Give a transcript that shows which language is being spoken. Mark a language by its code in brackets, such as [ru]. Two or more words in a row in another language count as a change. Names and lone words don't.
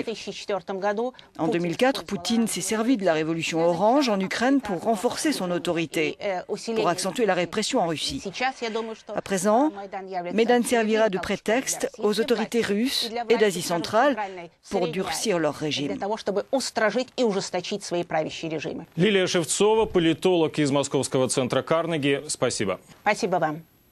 [fr] En 2004, Poutine s'est servi de la révolution orange en Ukraine pour renforcer son autorité, pour accentuer la répression en Russie. À présent, Maidan servira de prétexte aux autorités russes et d'Asie centrale pour durcir leur régime. [ru] Лилия Шевцова, политолог из Московского центра Карнеги. Спасибо. Спасибо вам.